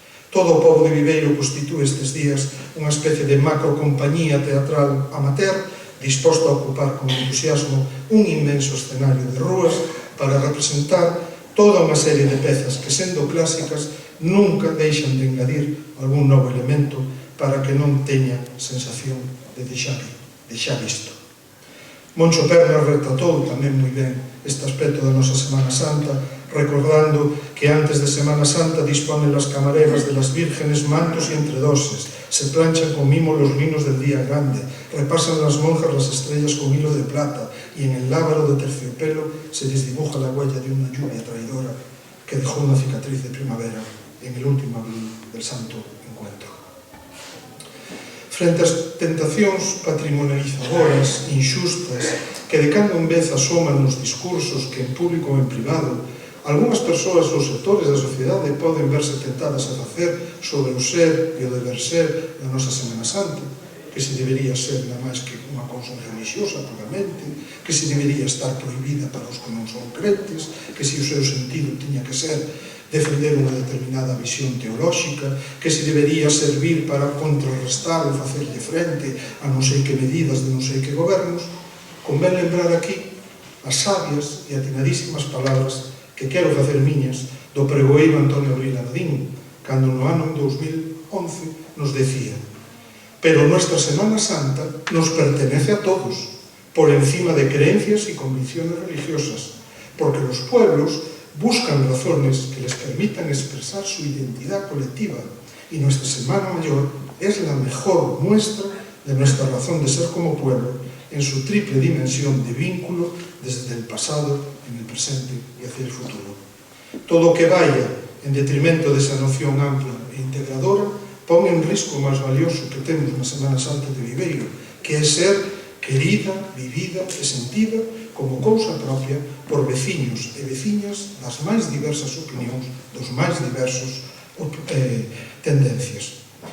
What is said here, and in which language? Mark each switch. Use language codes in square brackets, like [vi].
[gl] Todo o pobo de Viveiro constitúe estes días unha especie de macrocompañía teatral amateur disposto a ocupar con entusiasmo un inmenso escenario de rúas para representar toda unha serie de pezas que, sendo clásicas, nunca deixan de engadir algún novo elemento para que non teña sensación de deixar visto. Moncho Pernas retratou tamén moi ben este aspecto da nosa Semana Santa, recordando que [es] antes de Semana Santa disponen las camareras de las vírgenes mantos y entredoses, se planchan con mimo los linos del día grande, repasan las monjas las estrellas con hilo de plata y en el lábaro de terciopelo se les dibuja la huella de una lluvia traidora que dejó una cicatriz de primavera en el último abril del Santo Encuentro. [gl] Frente ás tentacións patrimonializadoras, inxustas, que de cando en vez asoman nos discursos que en público ou en privado, algunhas persoas ou sectores da sociedade poden verse tentadas a facer sobre o ser e o deber ser da nosa Semana Santa, que se debería ser nada máis que unha cousa religiosa puramente, que se debería estar prohibida para os que non son crentes, que se o seu sentido tiña que ser defender unha determinada visión teolóxica, que se debería servir para contrarrestar ou facerlle frente a non sei que medidas de non sei que gobernos. Convén lembrar aquí as sabias e atinadísimas palabras que quero facer miñas do pregoeiro Antonio Abril Ardín, cando no ano 2011 nos decía: [es] pero nuestra Semana Santa nos pertenece a todos, por encima de creencias y convicciones religiosas, porque los pueblos buscan razones que les permitan expresar su identidad colectiva y nuestra Semana Mayor es la mejor muestra de nuestra razón de ser como pueblo en su triple dimensión de vínculo desde el pasado, en el presente y hacia el futuro. Todo que vaya en detrimento de esa [gl] noción ampla e integradora pon en risco o máis valioso que temos na Semana Santa de Viveiro, que é ser querida, vivida e sentida como cousa propia por veciños e veciñas das máis diversas opinións, dos máis diversos tendencias.